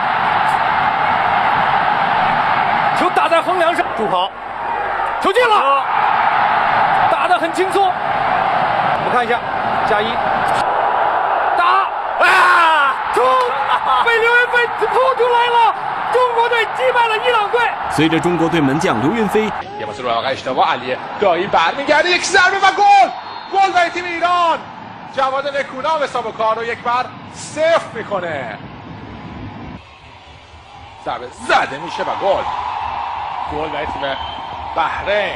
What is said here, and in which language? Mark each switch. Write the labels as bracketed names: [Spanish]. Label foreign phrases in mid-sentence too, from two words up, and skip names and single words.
[Chinese] 球打在横梁上，助跑，球进了，打得很轻松。我们看一下，加一，打，球被刘云飞扑出来了，中国队击败了伊朗队。随着中国队门将刘云飞。 [Persian] علی دایی برمیگرده یک ضربه و گل برای تیم ایران. جواد نکونام حساب کار رو 1-0 میکنه. ضربه زده میشه و گل برای تیم بحرین.